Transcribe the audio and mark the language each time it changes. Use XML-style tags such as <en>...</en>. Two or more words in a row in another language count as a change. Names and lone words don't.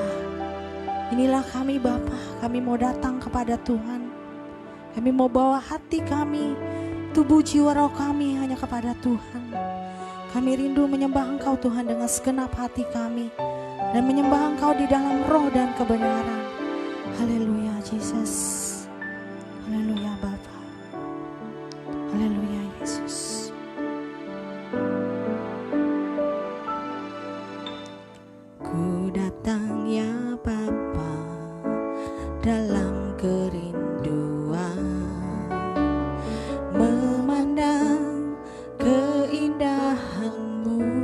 <id>Inilah kami Bapa, kami mau datang kepada Tuhan. Kami mau bawa hati kami, tubuh jiwa roh kami hanya kepada Tuhan. Kami rindu menyembah Engkau Tuhan dengan segenap hati kami. Dan menyembah Engkau di dalam roh dan kebenaran. Haleluya Jesus. Haleluya Bapa. Haleluya Yesus. Ku datang ya Bapa dalam kerinduan, memandang keindahan-Mu.</id>